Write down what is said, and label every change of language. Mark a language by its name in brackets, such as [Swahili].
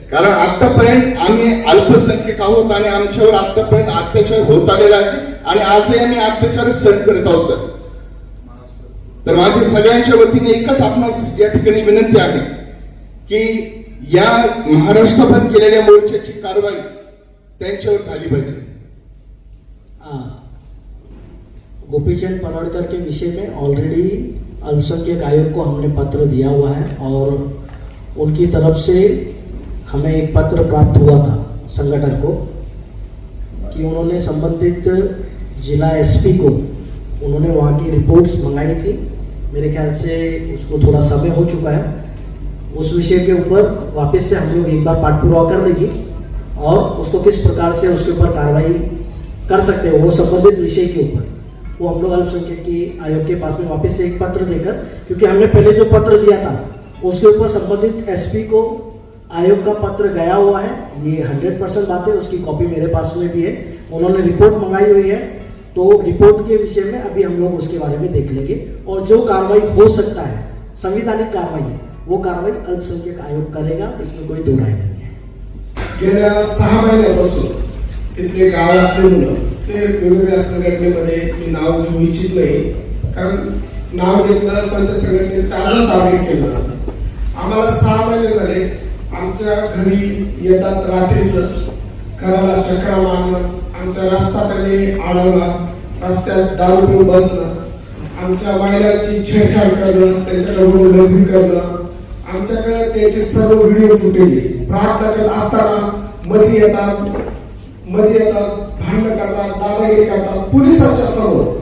[Marathi] कारण आतापर्यंत आम्ही अल्पसंख्यक आहोत आणि आमच्यावर आतापर्यंत अत्याचार होत आलेला आहे आणि आजही आम्ही अत्याचार सहन करत आहोत. सर, तर माझी सगळ्यांच्या वतीने एकच आपणास या ठिकाणी विनंती आहे की या महाराष्ट्रभर केलेल्या मोर्चाची कारवाई त्यांच्यावर झाली पाहिजे. [Hindi] गोपीचंद पनोडकर के विषय में ऑलरेडी अल्पसंख्यक आयोग को हमने पत्र दिया हुआ है और उनकी तरफ से हमें एक पत्र प्राप्त हुआ था संगठन को कि उन्होंने संबंधित जिला एसपी को उन्होंने वहाँ की रिपोर्ट्स मंगाई थी. मेरे ख्याल से उसको थोड़ा समय हो चुका है. उस विषय के ऊपर वापस से हम लोग एक बार पाठपुरावा कर लेंगे और उसको किस प्रकार से उसके ऊपर कार्रवाई कर सकते हैं वो संबंधित विषय के ऊपर वो हम लोग अल्पसंख्यक की आयोग के पास में वापस से एक पत्र देकर, क्योंकि हमने पहले जो पत्र दिया था उसके ऊपर संबंधित एसपी को आयोग का पत्र गया हुआ है. ये 100% बात है, उसकी कॉपी मेरे पास में भी है. उन्होंने रिपोर्ट मंगाई हुई है, तो रिपोर्ट के विषय में अभी हम लोग उसके बारे में देख लेंगे और जो कार्रवाई हो सकता है, संविधानिक कार्रवाई है, वो कार्रवाई अल्पसंख्यक आयोग करेगा, इसमें कोई दो राय नहीं है. [Marathi] गेल्या 6 महिन्यापासून तिथले गावातले मुलं ते वेगवेगळ्या संघटनेमध्ये, मी नाव घेऊ इच्छित नाही कारण नाव घेतलं कोणत्या संघटनेने ते अजून टार्गेट केलं जातं. आम्हाला 6 महिने झाले आमच्या घरी येतात, रात्रीचं घराला चक्रा मारणं, आमचा रस्ता त्यांनी अडवला, रस्त्यात दारू पिऊन बसणं, आमच्या महिलांची छेडछाड करणं, त्यांच्याकडून लग्न करणं, आमच्याकडे त्याचे सर्व व्हिडिओ फुटेज प्रार्थना करत असताना मध्ये येतात, भांडण करतात, दादागिरी करतात पोलिसांच्या समोर.